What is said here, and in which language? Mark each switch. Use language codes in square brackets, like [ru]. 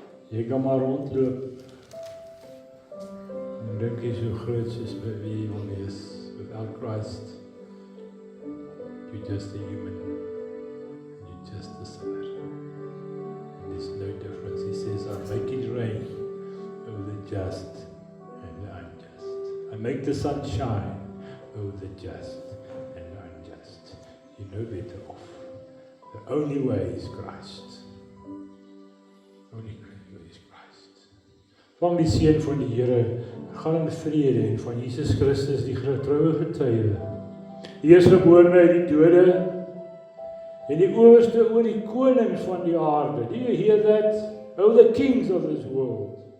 [af] Jy kan maar rondloop en dink jy so groot soos by wie jy wil wees. [en] Without Christ, you're just a human. You're just a sinner. And there's no difference. He says, I make it rain over the just and the unjust. I make the sun shine over the just and the unjust. You're no better off. The only way is Christ. Only way is Christ. [af] Vang die seën van die Here, gaan in vrede en van Jesus Christus die getroue getuie. Die eerstgeborene uit die dode en die owerste oor die konings van die aarde. [en] Do you hear that? Oh, the kings of this world.